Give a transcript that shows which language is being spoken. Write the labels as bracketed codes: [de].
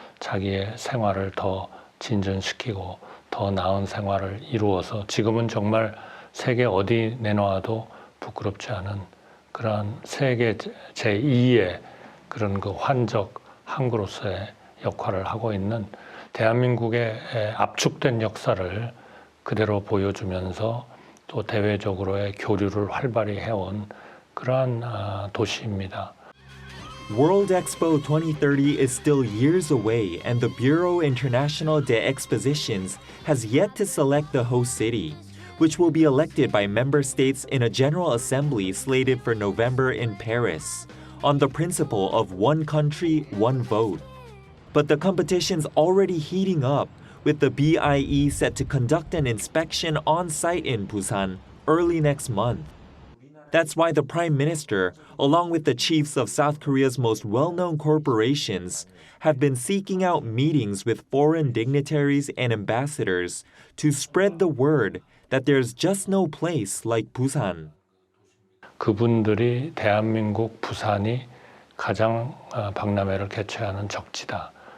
[ko] 자기의 생활을 더 진전시키고 더 나은 생활을 이루어서 지금은 정말 세계 어디 내놓아도 부끄럽지 않은 그러한 세계 제2의 그런 그 환적 항구로서의 역할을 하고 있는 대한민국의 압축된 역사를 그대로 보여주면서 또 대외적으로의 교류를 활발히 해온 그러한 도시입니다. [en] World Expo 2030 is still years away, and the Bureau International des Expositions has yet to select the host city, which will be elected by member states in a General Assembly slated for November in Paris, on the principle of one country, one vote. But the competition's already heating up, with the BIE set to conduct an inspection on site in Busan early next month. That's why the Prime Minister, along with the chiefs of South Korea's most well-known corporations, have been seeking out meetings with foreign dignitaries and ambassadors to spread the word that there's just no place like Busan. [ko] 그분들이 대한민국 부산이 가장 박람회를 개최하는 적지다.